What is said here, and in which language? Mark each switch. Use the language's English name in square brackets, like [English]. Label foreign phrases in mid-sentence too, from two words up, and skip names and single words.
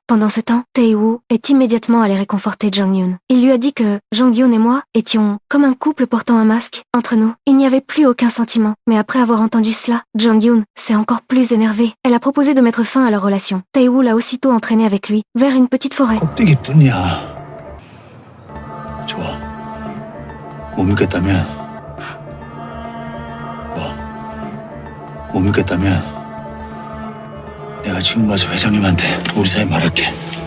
[French] Pendant ce temps, Tae-woo est immédiatement allé réconforter Jang-Yoon. Il lui a dit que Jang-Yoon et moi étions comme un couple portant un masque. Entre nous, il n'y avait plus aucun sentiment. Mais après avoir entendu cela, Jang-Yoon s'est encore plus énervé. Elle a proposé de mettre fin à leur relation. Tae-woo l'a aussitôt entraîné avec lui vers une petite forêt. [Korean] 꼭대기뿐이야. 좋아. 못 믿겠다면 못 믿겠다면 내가 지금 가서 회장님한테 우리 사이 말할게.